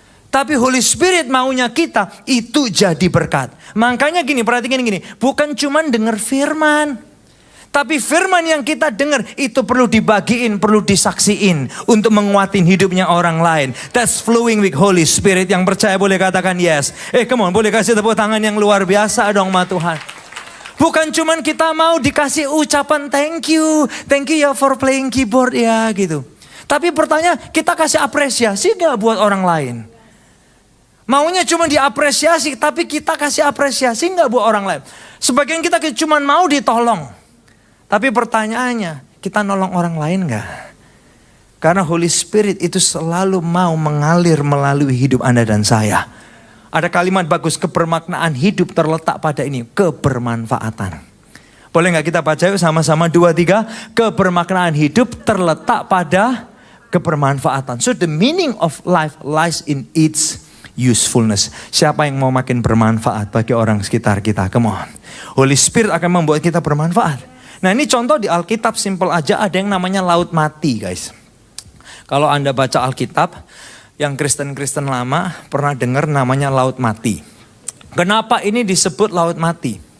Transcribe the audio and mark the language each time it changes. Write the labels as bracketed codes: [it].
[id] Tapi Holy Spirit maunya kita itu jadi berkat. Makanya gini, perhatikan gini. Bukan cuma dengar firman. Tapi firman yang kita dengar itu perlu dibagiin, perlu disaksiin untuk menguatin hidupnya orang lain. [en] That's flowing with Holy Spirit. [id] Yang percaya boleh katakan yes. [en] Come on, [id] boleh kasih tepuk tangan yang luar biasa dong sama Tuhan. Bukan cuman kita mau dikasih ucapan [en] thank you [id] ya [en] for playing keyboard [id] ya gitu. Tapi pertanyaan, kita kasih apresiasi gak buat orang lain? Maunya cuma diapresiasi, tapi kita kasih apresiasi gak buat orang lain? Sebagian kita cuma mau ditolong. Tapi pertanyaannya, kita nolong orang lain gak? Karena Holy Spirit itu selalu mau mengalir melalui hidup Anda dan saya. Ada kalimat bagus, kebermaknaan hidup terletak pada ini, kebermanfaatan. Boleh gak kita baca yuk sama-sama 2, 3. Kebermaknaan hidup terletak pada kebermanfaatan. [en] So the meaning of life lies in its usefulness. [id] Siapa yang mau makin bermanfaat bagi orang sekitar kita? [en] Come on. [id] Holy Spirit akan membuat kita bermanfaat. Nah ini contoh di Alkitab simple aja, ada yang namanya laut mati guys. Kalau Anda baca Alkitab, yang Kristen-Kristen lama pernah dengar namanya laut mati. Kenapa ini disebut laut mati?